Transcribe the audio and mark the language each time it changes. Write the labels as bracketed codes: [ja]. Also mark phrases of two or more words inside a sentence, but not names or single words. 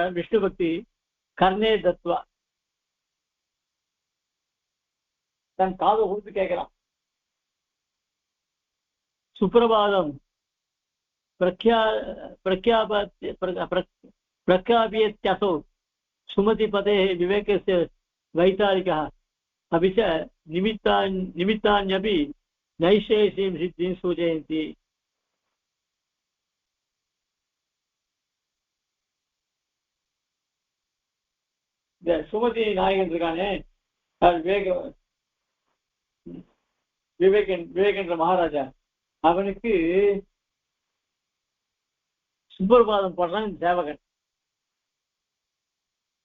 [sa] विष्णु भक्ति कर्णे दत्त्वा, [ta] தன் காதை கொடுத்து கேட்கிறான். [sa] सुप्रभातम् प्रख्यापयत्यसौ सुमति पते विवेकस्य वैतालिकः अपि च निमित्तान्यपि नैशेषीं सिद्धिं सूचयन्ति. [ta] இந்த சுமதி நாயகன் இருக்கானே, விவேகன்ற மகாராஜா, அவனுக்கு சுப்பிரபாதம் பண்றான் சேவகன்.